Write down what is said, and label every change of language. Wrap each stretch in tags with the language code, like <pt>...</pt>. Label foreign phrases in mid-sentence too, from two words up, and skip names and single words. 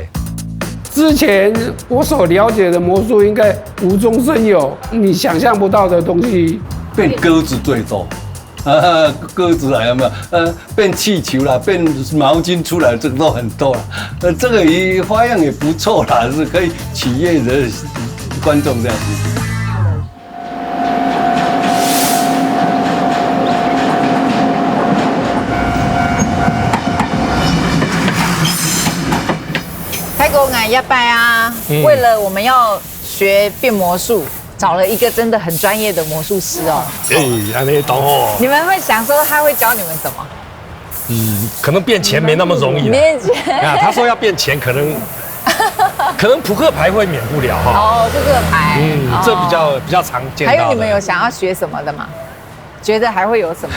<zh>之前我所了解的魔術，應該無中生有，你想象不到的東西。變鴿子最多，鴿子來了沒有？變氣球啦，變毛巾出來，這個都很多啦。這個也花樣也不錯啦，是可以取悅的觀眾這樣子。一拜啊！为了我们要学变魔术，找了一个真的很专业的魔术師哦。你懂哦。你們會想說他會教你們什麼？可能變錢沒那麼容易。變錢啊，他說要變錢，可能撲克牌會免不了哈。哦，撲克牌。這比較常見到。還有你們有想要學什麼的嗎？覺得還會有什麼？</zh>